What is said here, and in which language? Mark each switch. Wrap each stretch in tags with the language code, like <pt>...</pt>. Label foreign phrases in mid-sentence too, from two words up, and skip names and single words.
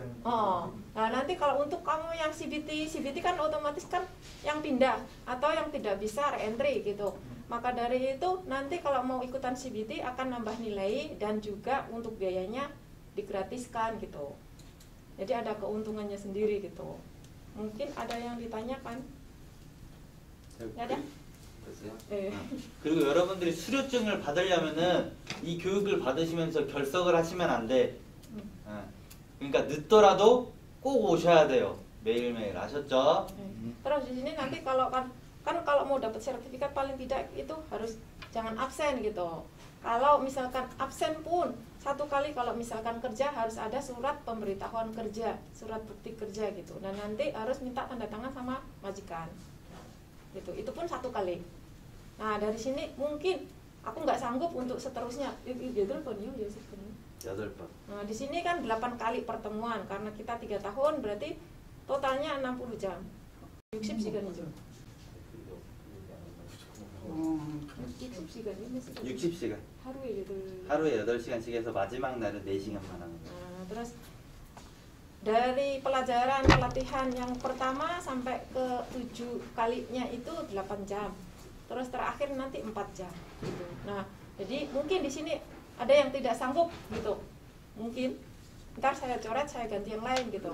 <id>Nah nanti kalau untuk kamu yang CBT kan otomatis kan yang pindah atau yang tidak bisa re-entry gitu. Maka dari itu nanti kalau mau ikutan CBT akan nambah nilai dan juga untuk biayanya digratiskan gitu. Jadi ada keuntungannya sendiri gitu. Mungkin ada yang ditanyakan? Nggak ada?</id> <ko>네. 그리고 여러분들이 수료증을 받으려면은 이 교육을 받으시면서 결석을 하시면 안 돼. 그러니까 늦더라도 꼭 오셔야 돼요. 매일매일. 아셨죠?</ko> <id>Terus di sini nanti kalau kan kalau mau dapat sertifikat paling tidak itu harus jangan absen gitu. Kalau misalkan absen pun 1 kali kalau misalkan kerja harus ada surat pemberitahuan kerja, surat bukti kerja gitu. Dan nanti harus minta tanda tangan sama majikan. kan, gitu. Itu pun 1 kali. Nah dari sini mungkin aku nggak sanggup untuk seterusnya. Nah di sini kan 8 kali pertemuan karena kita 3 tahun berarti totalnya 60 jam.</id> <ko>60시간이죠. 60시간. 하루에 8시간씩 해서 마지막 날은 4시간만 하는 거예요.</ko> <id>Nah, terus dari pelajaran pelatihan yang pertama sampai ke 7 kalinya itu 8 jam. Terus terakhir nanti 4 jam gitu. Nah, jadi mungkin di sini ada yang tidak sanggup gitu. Mungkin ntar saya coret, saya ganti yang lain gitu.</id>